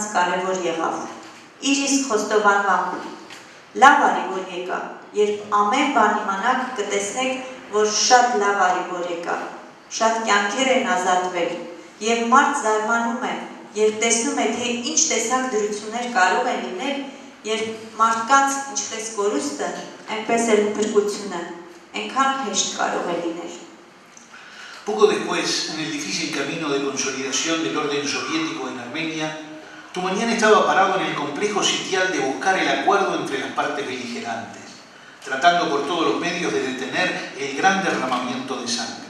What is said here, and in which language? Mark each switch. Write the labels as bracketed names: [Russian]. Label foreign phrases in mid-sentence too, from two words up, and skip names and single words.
[Armenian] կարևոր եղավ։ Իր իսկ խոստովանմամբ, լավ արի որ եկա, երբ ամեն բան իմանաք կտեսնեք, որ շատ լավ արի որ եկա, շատ կյանքեր են ազատվել եւ մարդ զարմանում է, երբ տեսնում է, թե ինչ տեսակ դրություններ կարող են լինել, երբ մարդկանց ինչպես կորուստը, այնպես էլ փրկությունը, այնքան հեշտ կարող է լինել։ [Spanish] Poco después, en el difícil camino de consolidación del orden soviético en Armenia, Tumanyan estaba parado en el complejo sitial de buscar el acuerdo entre las partes beligerantes, tratando por todos los medios de detener el gran derramamiento de sangre.